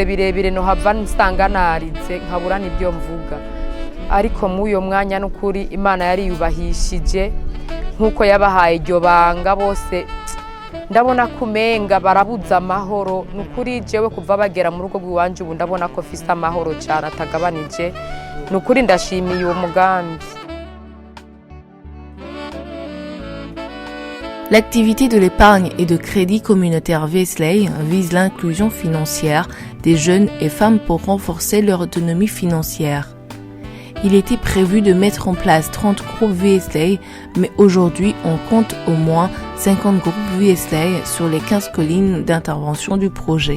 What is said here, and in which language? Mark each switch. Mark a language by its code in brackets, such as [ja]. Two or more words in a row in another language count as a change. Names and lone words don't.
[rn] birebire no hava nsanga narize nkabura n'ibyo mvuga ariko mu uyo mwanya n'ukuri Imana yari yubahishije nkuko yabahaye iryo banga bose ndabona kumenga barabuza amahoro n'ukuri jewe kuva bagera mu rugo rw'iwanje ubu ndabona ko fisa amahoro cyane atagabanije n'ukuri ndashimiye uwo mugambi. [fr] L'activité de l'épargne et de crédit communautaire Vesley vise l'inclusion financière des jeunes et femmes pour renforcer leur autonomie financière. Il était prévu de mettre en place 30 groupes Vesley, mais aujourd'hui on compte au moins 50 groupes Vesley sur les 15 collines d'intervention du projet.